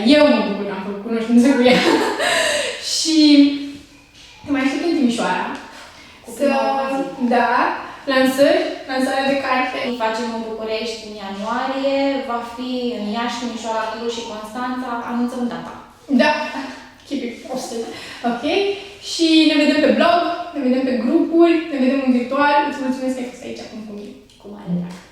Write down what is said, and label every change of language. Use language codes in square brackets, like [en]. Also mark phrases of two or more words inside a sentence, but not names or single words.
[ro] Eu mă bucur că am făcut cunoștință cu ea. Și te mai aștept în Timișoara. Da, lansarea de carte. Facem în București în ianuarie, va fi în Iași, Timișoara, Cluj și Constanța, anunțăm data. Da, [en] keep it posted. [ro] Ok? Și ne vedem pe blog, ne vedem pe grupuri, ne vedem în virtual. Îți mulțumesc că ai fost aici acum cu mine. Cu mare drag.